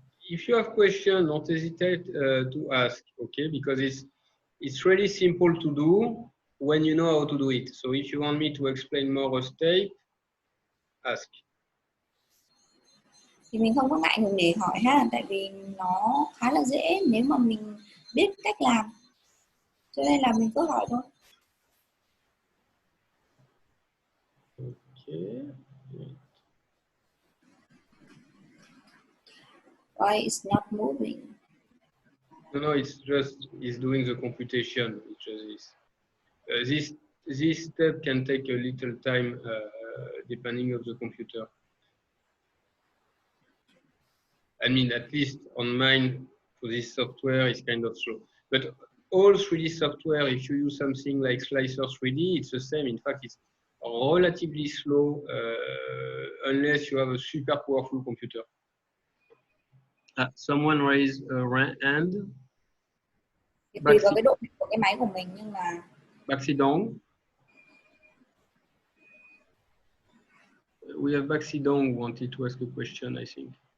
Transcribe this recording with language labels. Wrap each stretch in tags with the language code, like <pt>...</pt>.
<en>If you have questions, don't hesitate to ask, okay? Because it's really simple to do when you know how to do it. So if you want me to explain more a step, ask.</en> <vi>Thì mình không có ngại ngùng để hỏi ha, tại vì nó khá là dễ nếu mà mình biết cách làm, cho nên là mình cứ hỏi thôi.</vi> <en>Okay. Why it's not moving? No, it's doing the computation. It's just this step can take a little time depending on the computer. I mean, at least on mine, for this software, it's kind of slow. But all 3D software, if you use something like Slicer 3D, it's the same. In fact, relatively slow unless you have a super powerful computer. Someone raised a hand.</en> <vi>Tùy vào cái độ của cái máy của mình, nhưng mà</vi> <en>Baxidong. We have Baxidong who wanted to ask a question, I think.</en>